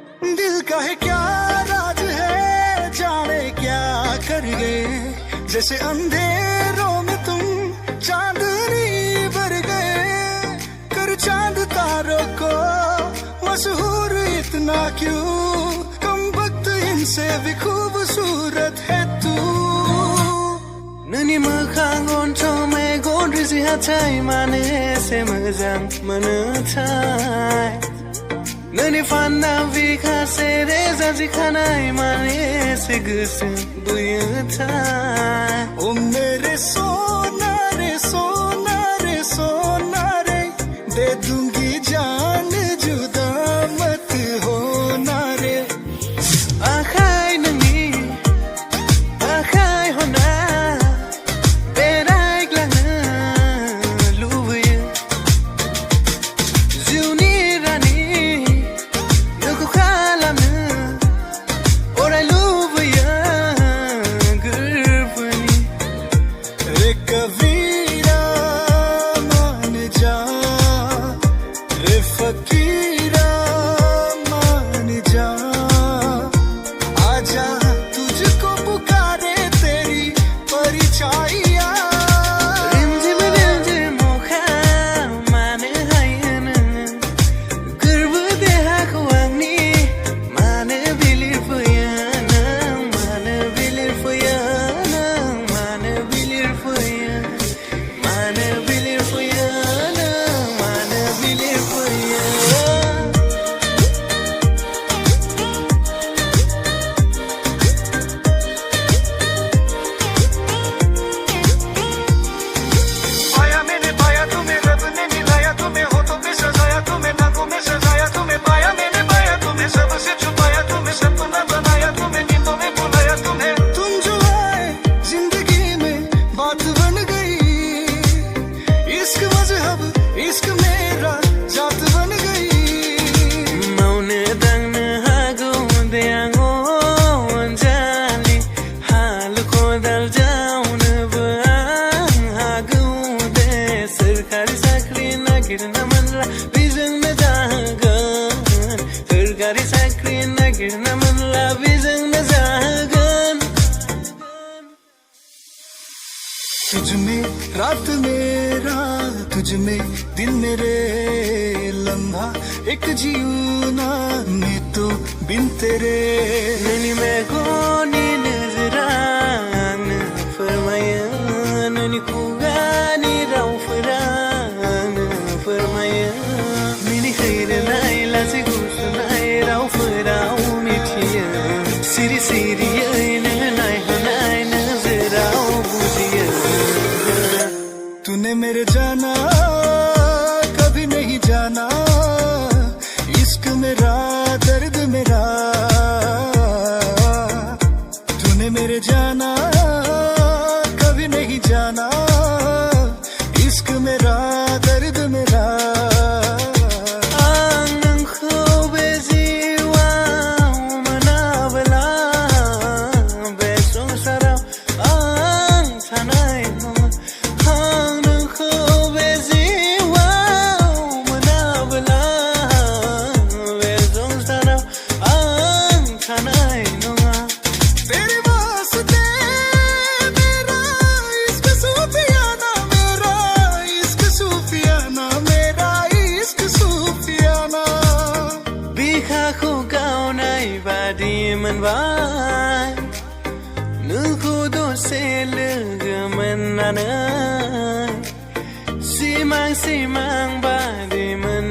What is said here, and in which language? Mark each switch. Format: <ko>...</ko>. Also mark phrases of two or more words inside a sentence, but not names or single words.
<hi>दिल का है क्या राज है, जाने क्या कर गए। जैसे अंधेरों में तुम चांदनी भर गए। कर चांद तारों को मशहूर इतना क्यों, कम वक्त इनसे भी खूबसूरत है तू।</hi> <brx>नोंनि मोखांगन समायगन रिजि हाथाय मानो एसे मोजां मोनोथाय। नोंनि फानना बिखासे रेजाजि खानाय मानो एसे गोसो बोयोथाय।</brx> <hi>ओ मेरे सोना रे सोना रे सोना रे, दे दूंगी जान जुदा मत होना रे।</hi> <brx>आखाय नोंनि आखाय हना बेरायग्लांनो लुबैयो। जिउनि रानि नोंखौ खालामनो अराय लुबैयो गोरबोनि।</brx> <hi>रे कबीरा मान जा, रे फकीरा मान जा। आजा तुझको पुकारे तेरी परछाइयाँ।</hi> <brx>रिमझिम रिमझिम अखा मानो हायो नोङो गोरबो देहाखौ आंनि मानो बिलिरफैयो नों मानो बिलिरफैयो नों मानो बिलिरफैयो मानो बिलिरफैयो नों मानो बिलिरफैयो।</brx> <hi>पाया मैंने पाया तुम्हें, रब ने मिलाया तुम्हें, होठों पे सजाया तुम्हें, नाकों में सजाया तुम्हें। पाया मैंने पाया तुम्हें, सबसे छुपाया तुम्हें, सपना बनाया तुम्हें, नींदों में बुलाया तुम्हें। तुम जो आए जिंदगी में बात बन गई। इश्क मजहब इश्क मेरा जात बन गई।</hi> <brx>मावनो दांनो हागौ दे आं अनजालि, हाल खदाल जावनोबो आं हागौ दे। सोरखारि साख्रि नागिरना मोनला बेजोंनो जागोन। सोरखारि साख्रि नागिरना मोनला बेजोंनो जागोन।</brx> <hi>तुझ में रात मेरा, तुझ में दिन मेरे, लम्हा एक जीना मैं तो बिन तेरे।</hi> <brx>नोंनि मेगननि नोजोरा आंनो फोरमायो, नोंनि खुगानि रावफोरा आंनो फोरमायो। मिनिहोनाय लाजि गुसुनाय रावफोराव मिथियो। सिरि सिरियै नोङो नायहरनाय नोजोराव बुजियो।</brx> <hi>तूने मेरे जाना कभी नहीं जाना, इश्क मेरा दर्द मेरा। तूने मेरे जाना कभी नहीं जाना, इश्क मेरा दर्द मेरा।</hi> <brx>आं नोंखौ बे जिउआव मोनाब्ला बे संसाराव आं थानाय नङा। आं नोंखौ बे जिउआव मोनाब्ला बे संसाराव आं थानाय नङा।</brx> <hi>तेरे वास्ते मेरा इश्क सूफियाना, मेरा इश्क सूफियाना, मेरा इश्क सूफियाना।</hi> <brx>बिखाखौ गावनाय बादि मोनबाय नोंखौ दसे लोगो मोननानै। सिमां सिमां बादि</brx>